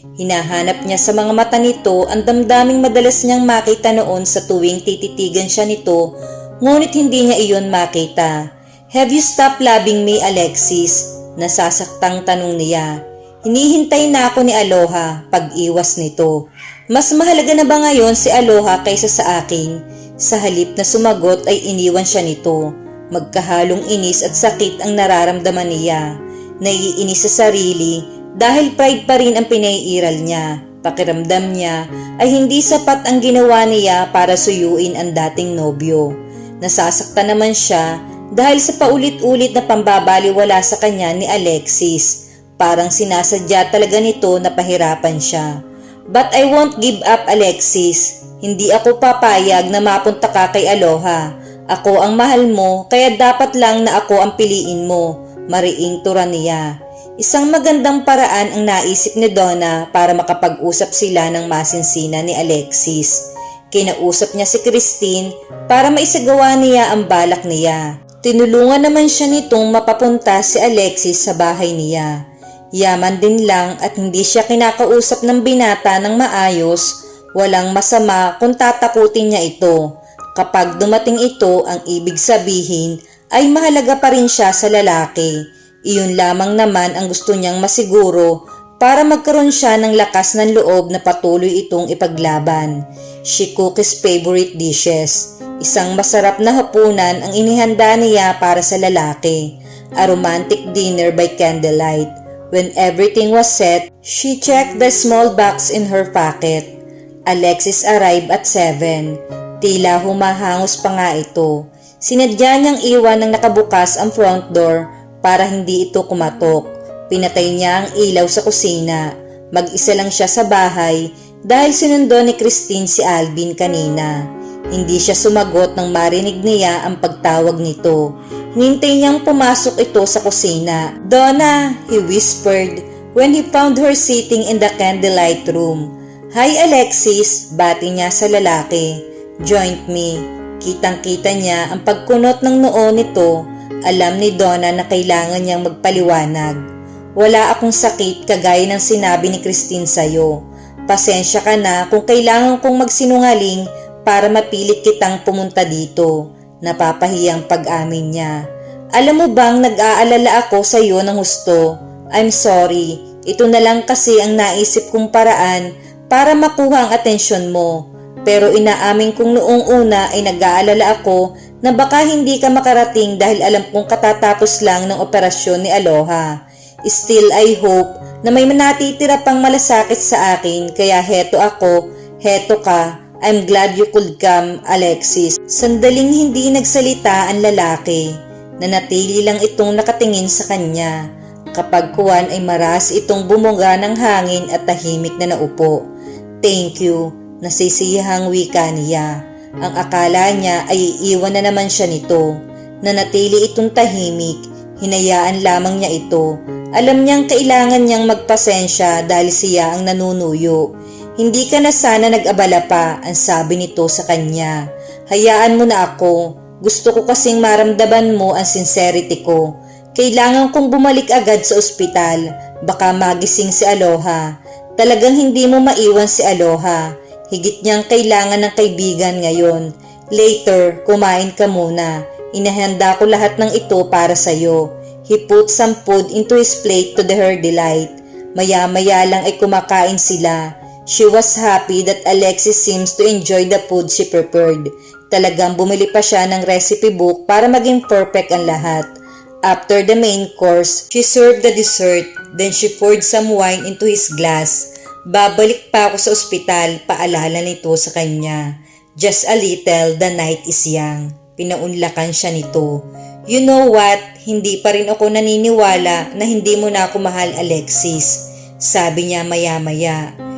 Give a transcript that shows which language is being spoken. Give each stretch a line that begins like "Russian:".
Filipino: Hinahanap niya sa mga mata nito ang damdaming madalas niyang makita noon sa tuwing tititigan siya nito, ngunit hindi niya iyon makita.
English: Have you stopped loving me, Alexis?
Filipino: Nasasaktang tanong niya. Hinihintay na ako ni Aloha, pag-iwas nito. Mas mahalaga na ba ngayon si Aloha kaysa sa akin? Sa halip na sumagot ay iniwan siya nito. Magkahalong inis at sakit ang nararamdaman niya. Naiinis sa sarili dahil pride pa rin ang pinaiiral niya. Pakiramdam niya ay hindi sapat ang ginawa niya para suyuin ang dating nobyo. Nasasaktan naman siya dahil sa paulit-ulit na pambabaliwala sa kanya ni Alexis. Parang sinasadya talaga nito na pahirapan siya.
English: But I won't give up, Alexis.
Filipino: Hindi ako papayag na mapunta ka kay Aloha. Ako ang mahal mo, kaya dapat lang na ako ang piliin mo. Mariing turan niya. Isang magandang paraan ang naisip ni Donna para makapag-usap sila ng masinsina ni Alexis. Kinausap niya si Christine para maisagawa niya ang balak niya. Tinulungan naman siya nitong mapapunta si Alexis sa bahay niya. Yaman din lang at hindi siya kinakausap ng binata ng maayos, walang masama kung tatakutin niya ito. Kapag dumating ito, ang ibig sabihin ay mahalaga pa rin siya sa lalaki. Iyon lamang naman ang gusto niyang masiguro para magkaroon siya ng lakas ng loob na patuloy itong ipaglaban.
English: She cooked his favorite dishes.
Filipino: Isang masarap na hapunan ang inihanda niya para sa lalaki.
English: A romantic dinner by candlelight. When everything was set, she checked the small box in her pocket. Alexis arrived at 7.
Filipino: Tila humahangos pa nga ito. Sinadya niyang iwan ng nakabukas ang front door para hindi ito kumatok. Pinatay niya ang ilaw sa kusina. Mag-isa lang siya sa bahay dahil sinundo ni Christine si Alvin kanina. Hindi siya sumagot nang marinig niya ang pagtawag nito. Hinintay niyang pumasok ito sa kusina.
English: "Donna," he whispered when he found her sitting in the candlelight room. "Hi Alexis,"
Filipino: bati niya sa lalaki.
English: "Join me."
Filipino: Kitang-kita niya ang pagkunot ng noo nito. Alam ni Donna na kailangan niyang magpaliwanag. "Wala akong sakit kagaya ng sinabi ni Christine sa'yo. Pasensya ka na kung kailangan kong magsinungaling para mapilit kitang pumunta dito." Napapahiyang pag-amin niya. "Alam mo bang nag-aalala ako sa iyo ng husto?
English: I'm sorry.
Filipino: Ito na lang kasi ang naisip kong paraan para makuha ang atensyon mo. Pero inaamin kong noong una ay nag-aalala ako na baka hindi ka makarating dahil alam kong katatapos lang ng operasyon ni Aloha.
English: Still I hope
Filipino: na may natitira pang malasakit sa akin kaya heto ako, heto ka.
English: I'm glad you could come, Alexis."
Filipino: Sandaling hindi nagsalita ang lalaki. Nanatili lang itong nakatingin sa kanya. Kapag kuwan ay maras itong bumuga ng hangin at tahimik na naupo. "Thank you," nasisiyahang wika niya. Ang akala niya ay iiwan na naman siya nito. Nanatili itong tahimik. Hinayaan lamang niya ito. Alam niyang kailangan niyang magpasensya dahil siya ang nanunuyo. "Hindi ka na sana nag-abala pa," ang sabi nito sa kanya. "Hayaan mo na ako. Gusto ko kasing maramdaman mo ang sincerity ko. Kailangan kong bumalik agad sa ospital. Baka magising si Aloha. Talagang hindi mo maiwan si Aloha. Higit niyang kailangan ng kaibigan ngayon. Later, kumain ka muna. Inahanda ko lahat ng ito para sa'yo."
English: He put some food into his plate to her delight.
Filipino: Maya-maya lang ay kumakain sila.
English: She was happy that Alexis seems to enjoy the food she prepared.
Filipino: Talagang bumili pa siya ng recipe book para maging perfect ang lahat.
English: After the main course, she served the dessert. Then she poured some wine into his glass.
Filipino: "Babalik pa ako sa ospital," paalala nito sa kanya.
English: "Just a little, the night is young."
Filipino: Pinaunlakan siya nito.
English: "You know what?
Filipino: Hindi pa rin ako naniniwala na hindi mo na ako mahal, Alexis," sabi niya maya-maya.